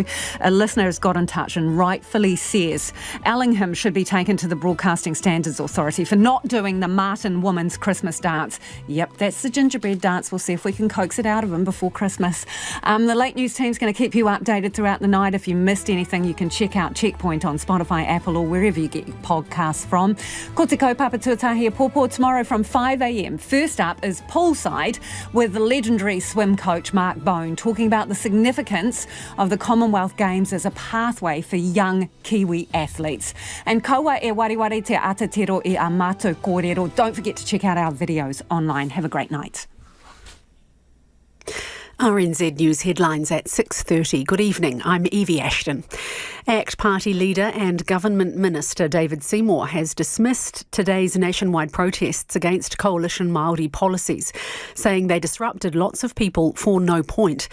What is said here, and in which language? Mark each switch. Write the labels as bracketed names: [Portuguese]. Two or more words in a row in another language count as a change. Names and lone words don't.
[English] A listener has got in touch and rightfully says Allingham should be taken to the Broadcasting Standards Authority for not doing the Martin Woman's Christmas dance. Yep, that's the gingerbread dance. We'll see if we can coax it out of him before Christmas. The Late News team's going to keep you updated throughout the night. If you missed anything, you can check out Checkpoint on Spotify, Apple or wherever you get your podcasts from. [Māori] Ko te kaupapa tuatahi pōpō [English] tomorrow from [Māori] 5 a.m. [English] First up is Poolside with the legendary swim coach Mark Bone talking about the significance of the Commonwealth Games as a pathway for young Kiwi athletes. [Māori] And kaua e wariwari te Aotearoa e a mātou kōrero. [English] Don't forget to check out our videos online. Have a great night. RNZ News headlines at 6:30. Good evening, I'm Evie Ashton. ACT Party leader and Government Minister David Seymour has dismissed today's nationwide protests against coalition Māori policies, saying they disrupted lots of people for no point.